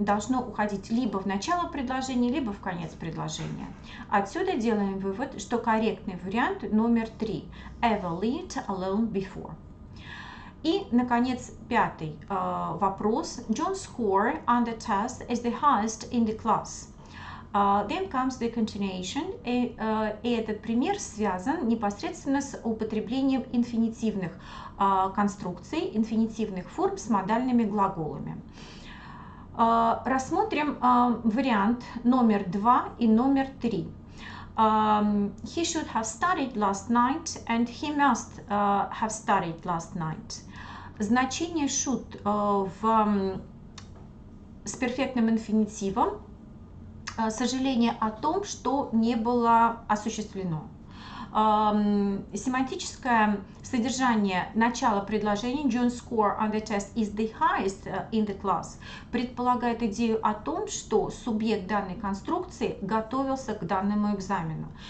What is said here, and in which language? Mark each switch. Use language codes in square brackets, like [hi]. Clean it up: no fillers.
[ru] Должно уходить либо в начало предложения, либо в конец предложения. Отсюда делаем вывод, что корректный вариант номер 3. [en] Ever lived alone before. [ru] И, наконец, пятый вопрос. [en] John's score on the test is the highest in the class. Then comes the continuation. [ru] И этот пример связан непосредственно с употреблением инфинитивных конструкций, инфинитивных форм с модальными глаголами. Рассмотрим вариант номер 2 и номер 3. [en] He should have studied last night and he must have studied last night. [ru] Значение should с перфектным инфинитивом сожаление о том, что не было осуществлено. Семантическое содержание начала предложения [en] John's score on the test is the highest in the class [ru] предполагает идею о том, что субъект данной конструкции готовился к данному экзамену.